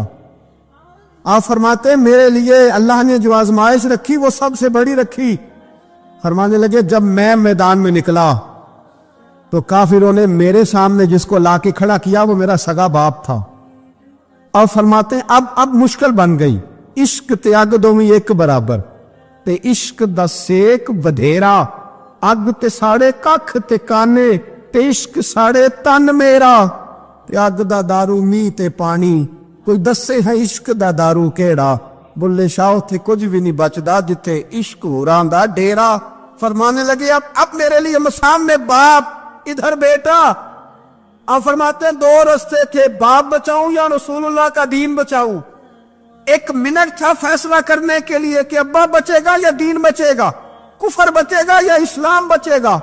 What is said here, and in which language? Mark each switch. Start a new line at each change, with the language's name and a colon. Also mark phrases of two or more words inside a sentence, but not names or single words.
Urdu: آپ فرماتے ہیں میرے لیے اللہ نے جو آزمائش رکھی وہ سب سے بڑی رکھی۔ فرمانے لگے جب میں میدان میں نکلا تو کافروں نے میرے سامنے جس کو لا کے کھڑا کیا وہ میرا سگا باپ تھا، اور فرماتے ہیں اب مشکل بن گئی،
Punjabi: عشق تے اگ دومی ایک برابر، تے عشق دا سیک ودھیرا، اگ تے ساڑے ککھ تے کانے، تے عشق ساڑے تن میرا، تے اگ دا دارو می تے پانی، کوئی دسے ہے عشق دا دارو کیڑا، بلے شاہ تھے کچھ بھی نہیں بچدا جتے عشق ہوران دا ڈیرا۔
Urdu: فرمانے لگے اب میرے لیے سامنے باپ، ادھر بیٹا۔ آپ فرماتے ہیں 2 رستے تھے، باپ بچاؤں یا رسول اللہ کا دین بچاؤں۔ 1 منٹ تھا فیصلہ کرنے کے لیے کہ ابا بچے گا یا دین بچے گا، کفر بچے گا یا اسلام بچے گا۔